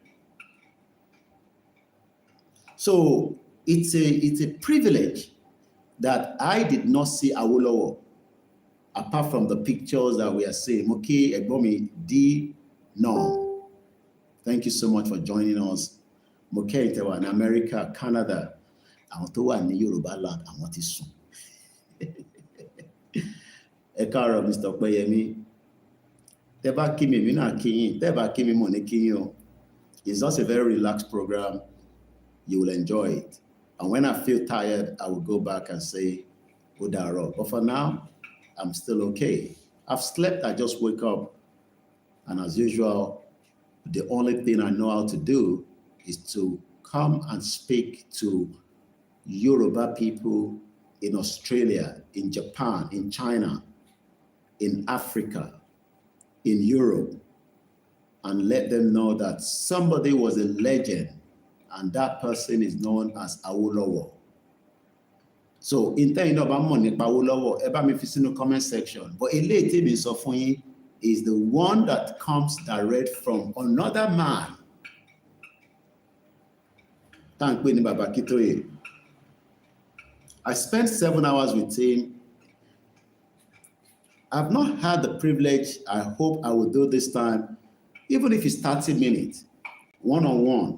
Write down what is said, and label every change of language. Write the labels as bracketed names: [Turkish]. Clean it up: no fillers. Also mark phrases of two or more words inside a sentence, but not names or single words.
[English] So it's a privilege that I did not see Awolowo apart from the pictures that we are seeing. Okay, Egbomi D. No. Thank you so much for joining us. Moke Itewa in America, Canada. [Yoruba] Àwọn tó wà ní Yoruba land, àwọn tí sùn. Ẹ káàárọ̀ Mr. Opeyemi. Tẹ́ bá kí mi, èmi náà kí yín. Tẹ́ bá kí mi, mo ní kí yín o. [English] It's just a very relaxed program. You will enjoy it. And when I feel tired, I will go back and say, Udaro. But for now, I'm still okay. I've slept, I just wake up. And as usual, the only thing I know how to do is to come and speak to Yoruba people in Australia, in Japan, in China, in Africa, in Europe, and let them know that somebody was a legend and that person is known as Awolowo. So, in terms of Awolowo, [Yoruba] ẹ bá mi fi sínú [English] comment section. But [Yoruba] eléyìí tí mi sọ fún yín [English] is the one that comes direct from another man. Thank you, Baba Akintoye. I spent 7 hours with him. I've not had the privilege, I hope I will do this time, even if it's 30 minutes, one-on-one.